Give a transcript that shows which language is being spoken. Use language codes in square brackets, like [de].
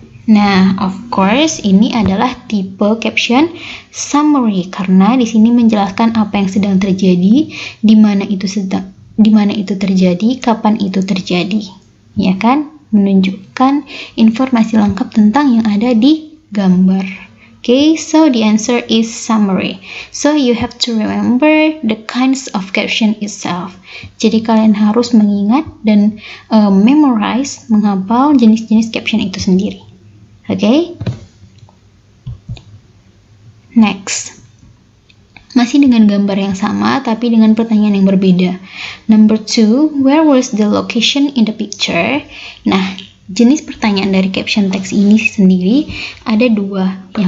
[id] Nah, [en] of course [id] ini adalah tipe caption summary karena di sini menjelaskan apa yang sedang terjadi, di mana itu terjadi, kapan itu terjadi. Ya kan? Menunjukkan informasi lengkap tentang yang ada di gambar. [en] Okay, so the answer is summary. So you have to remember the kinds of caption itself. [id] Jadi kalian harus mengingat dan memorize, menghafal jenis-jenis caption itu sendiri. Okay? [en] Next. [id] Masih dengan gambar yang sama tapi dengan pertanyaan yang berbeda. [en] Number 2, where was the location in the picture? [id] Nah, jenis pertanyaan dari caption teks ini sendiri ada dua.